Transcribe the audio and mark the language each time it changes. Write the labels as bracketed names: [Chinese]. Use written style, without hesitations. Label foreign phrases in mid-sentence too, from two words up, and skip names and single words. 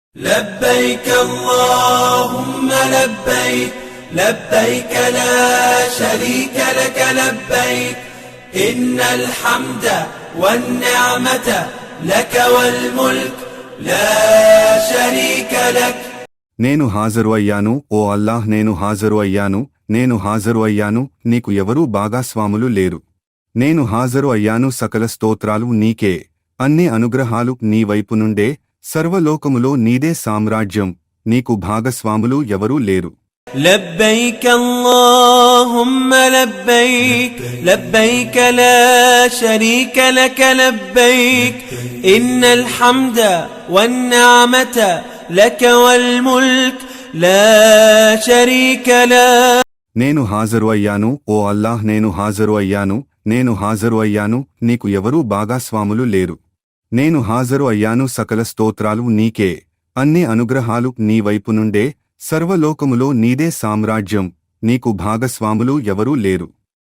[Arabic] لبيك اللهم لبيك لبيك لا شريك لك لبيك إن الحمد والنعمة لك والملك لا شريك لك. [Telugu] నేను హాజరు అయ్యాను, ఓ అల్లాహ్, నేను హాజరు అయ్యాను, నేను హాజరు అయ్యాను, నీకు ఎవరూ భాగస్వాములు లేరు. నేను హాజరు అయ్యాను, సకల స్తోత్రాలు నీకే, అన్ని అనుగ్రహాలు నీ వైపు నుండే, సర్వలోకములో నీదే సామ్రాజ్యం, నీకు భాగస్వాములు ఎవరూ లేరు. [Arabic] لبيك اللهم لبيك لبيك لا شريك لك لبيك إن الحمد والنعمة لك والملك لا شريك لك. [Telugu] నేను హాజరు అయ్యాను, ఓ అల్లాహ్, నేను హాజరు అయ్యాను, నేను హాజరు అయ్యాను, నీకు ఎవరూ భాగస్వాములు లేరు. నేను హాజరు అయ్యాను, సకల స్తోత్రాలు నీకే, అన్ని అనుగ్రహాలు నీ వైపు నుండే, సర్వలోకములో నీదే సామ్రాజ్యం, నీకు భాగస్వాములు ఎవరూ లేరు.